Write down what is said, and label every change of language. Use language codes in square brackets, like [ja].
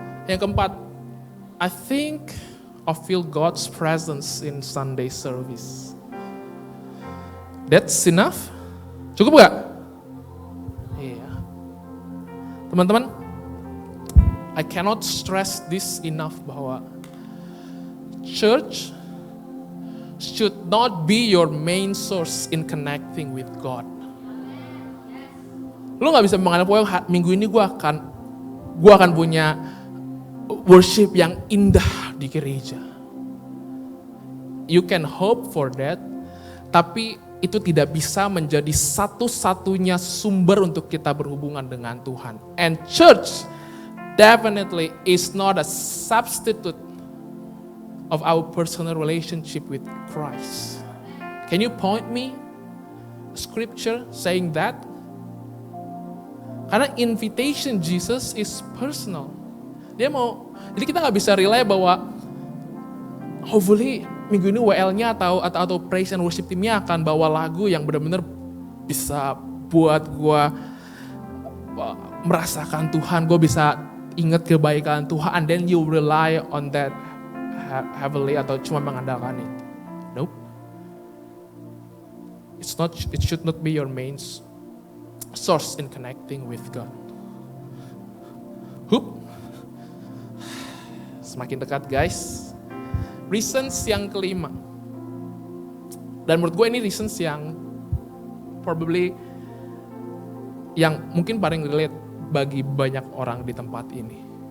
[id] Yang keempat, [en] I think I feel God's presence in Sunday service. That's enough? [id] Cukup gak? Iya. [en] Teman-teman, I cannot stress this enough bahwa church should not be your main source in connecting with God. [id] Lu gak bisa menganggap bahwa minggu ini gue akan punya worship yang indah di gereja. [en] You can hope for that, [id] tapi itu tidak bisa menjadi satu-satunya sumber untuk kita berhubungan dengan Tuhan. [en] And church definitely is not a substitute of our personal relationship with Christ. Can you point me scripture saying that? [id] Karena invitation Jesus is personal. Jadi kita nggak bisa rely bahwa hopefully minggu ini WL-nya atau praise and worship team-nya akan bawa lagu yang benar-benar bisa buat gue merasakan Tuhan, gue bisa ingat kebaikan Tuhan, [en] and then you rely on that heavily [id] atau cuma mengandalkan itu. [en] Nope. It should not be your main source in connecting with God. [id] Semakin dekat guys. Reasons yang kelima. Dan menurut gue ini reasons yang probably yang mungkin paling relate bagi banyak orang di tempat ini.